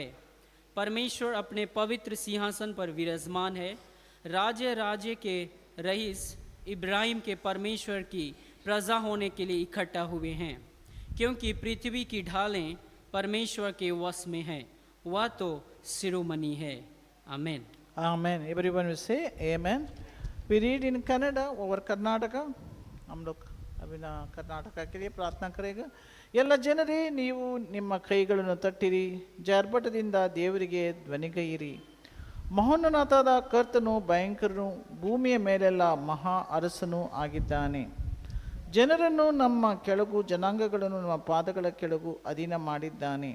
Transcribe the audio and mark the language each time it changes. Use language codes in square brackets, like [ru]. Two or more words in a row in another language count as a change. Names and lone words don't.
[hi] परमेश्वर अपने पवित्र सिंहासन पर विराजमान है। राज्य राज्य के रईस इब्राहिम के परमेश्वर की प्रजा होने के लिए इकट्ठा हुए हैं, क्योंकि पृथ्वी की ढालें परमेश्वर के वश में हैं। वह तो शिरोमणि है। आमेन। [en] Amen. Everyone will say Amen. We read in Kannada over Karnataka. [hi] हम लोग अभी ना कर्नाटका के लिए प्रार्थना करेगा। [kn] ಎಲ್ಲ ಜನರೇ ನೀವು ನಿಮ್ಮ ಕೈಗಳನ್ನು ತಟ್ಟಿರಿ, ಜರ್ಬಟದಿಂದ ದೇವರಿಗೆ ಧ್ವನಿಗೈಯಿರಿ. ಮಹೋನ್ನತನಾದ ಕರ್ತನು ಭಯಂಕರನು, ಭೂಮಿಯ ಮೇಲೆಲ್ಲ ಮಹಾ ಅರಸನೂ ಆಗಿದ್ದಾನೆ. ಜನರನ್ನು ನಮ್ಮ ಕೆಳಗೂ ಜನಾಂಗಗಳನ್ನು ನಮ್ಮ ಪಾದಗಳ ಕೆಳಗೂ ಅಧೀನ ಮಾಡಿದ್ದಾನೆ.